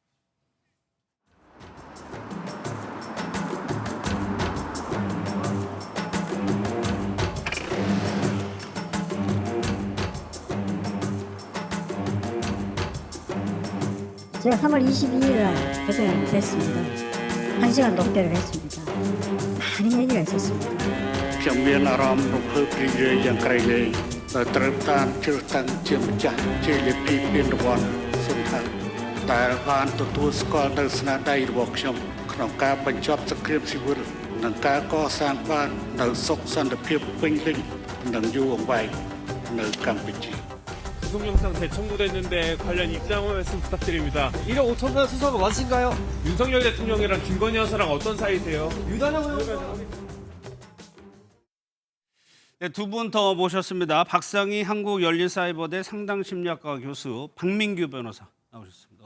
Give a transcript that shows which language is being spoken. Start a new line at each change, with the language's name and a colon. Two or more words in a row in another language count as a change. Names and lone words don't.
Korean: 제가 3월 22일에 대통령이 됐습니다. 1시간 넘게를 했습니다. 많은 얘기가 있었습니다.
Khmer: ខ្ញុំមានអារម្មណ៍រំភើបរីករាយយ៉ាងក្រៃលែងដែលត្រូវបានជ្រើសតាំងជាម្ចាស់ជ័យលាភីពានរង្វាន់សុនថាដែលបានទទួលស្គាល់នូវស្នាដៃរបស់ខ្ញុំក្នុងការបញ្ចប់សង្គ្រាមស៊ីវិលនិងការកសាងបាននូវសុខសន្តិភាពពេញលេញនិងយូរអង្វែងនៅកម្ពុជា
Korean: 구속 영상 재청구됐는데 관련 입장 말씀 부탁드립니다. 1억 5천만 수사가 맞으신가요? 윤석열 대통령이랑 김건희 여사랑 어떤 사이세요? 유단형 의원 네, 두 분 더 모셨습니다. 박상희 한국열린사이버대 상당심리학과 교수 박민규 변호사 나오셨습니다.